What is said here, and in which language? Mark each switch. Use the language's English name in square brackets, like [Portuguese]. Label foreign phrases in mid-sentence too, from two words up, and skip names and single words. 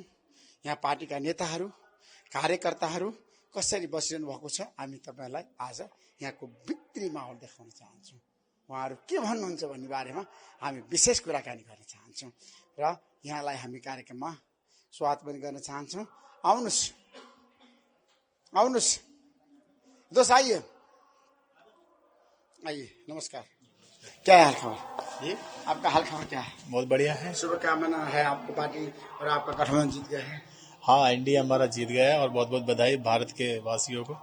[Nepali] यहाँ पार्टीका नेताहरू, कार्यकर्ताहरू कसरी बसिरहनु भएको छ, हामी तपाईहरुलाई आज यहाँको भित्री माहौल देखाउन चाहन्छौँ। उहाँहरू के भन्नुहुन्छ भन्ने बारेमा हामी विशेष कुराकानी गर्न चाहन्छौँ र यहाँलाई हामी कार्यक्रममा स्वागत पनि गर्न चाहन्छौँ। आउनुस्, आउनुस्, [Hindi] दोस्त आइए, आइए, नमस्कार। क्या हाल खबर जी? आपका हाल खबर क्या है? बहुत बढ़िया है। शुभकामना है आपको, पार्टी और आपका गठबंधन जीत गया है। हाँ, एनडीए हमारा जीत गया है और बहुत बहुत बधाई भारत के वासियों को।